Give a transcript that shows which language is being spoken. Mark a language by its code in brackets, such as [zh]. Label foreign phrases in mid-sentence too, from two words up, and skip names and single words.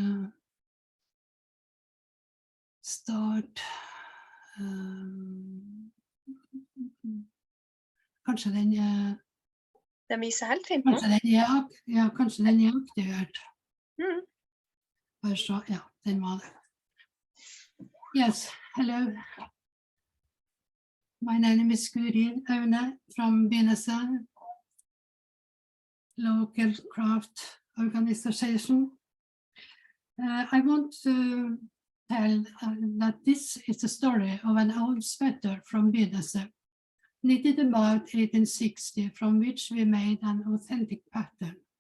[no] Kanskje den Den viser helt fint nå. Kanskje den er aktivert. Mm. Så, ja, den var det. [en] Yes, hello. My name is Guri Aune from Byneset, local craft organization. I want to tell that this is the story of an old sweater from Byneset, knitted about 1860, from which we made an authentic pattern.